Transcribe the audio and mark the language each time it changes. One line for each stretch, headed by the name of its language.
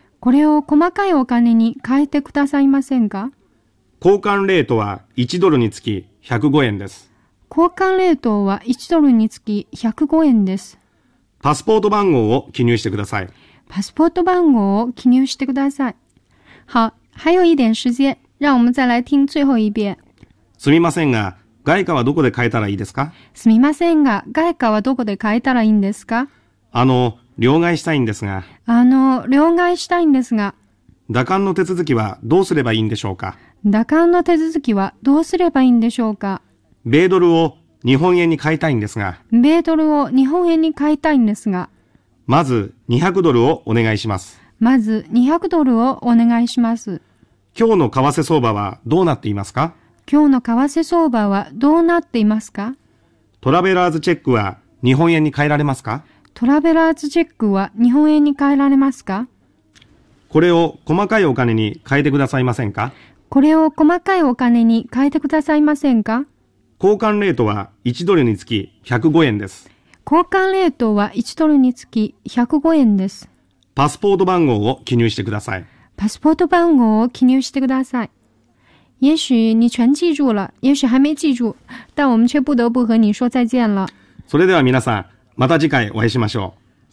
Japanese: これを細かいお金に変えてくださいませんか？交換レートは1ドルにつき105円です。交換レートは1ドルにつき105円です。パスポート番号を記入してください。パスポート番号を記入してください。
Chinese: 好、还有一点时间、让我们再来听最后一遍。
Japanese: すみませんが、外貨はどこで買えたらいいですか？すみませんが、外貨はどこで買えたらいいんですか？両替したいんですが。両替したいんですが。羅漢の手続きはどうすればいいんでしょうか？羅漢の手続きはどうすればいいんでしょうか？米ドルを日本円に変えたいんですが。米ドルを日本円に変えたいんですが。まず200ドルをお願いします。まず200ドルをお願いします。今日の為替相場はどうなっていますか？今日の為替相場はどうなっていますか？トラベラーズチェックは日本円に換えられますか？トラベラーズチェックは日本円に換えられますか？これを細かいお金に換えてくださいませんか？これを細かいお金に換えてくださいませんか？交換レートは1ドルにつき105円です。交換レートは1ドルにつき105円です。パスポート番号を記入してください。パスポート番号を記入してください。
Chinese: 也许你全记住了，也许还没记住，但我们却不得不和你说再见了。
Japanese: それでは皆さん、また次回お会いしましょう。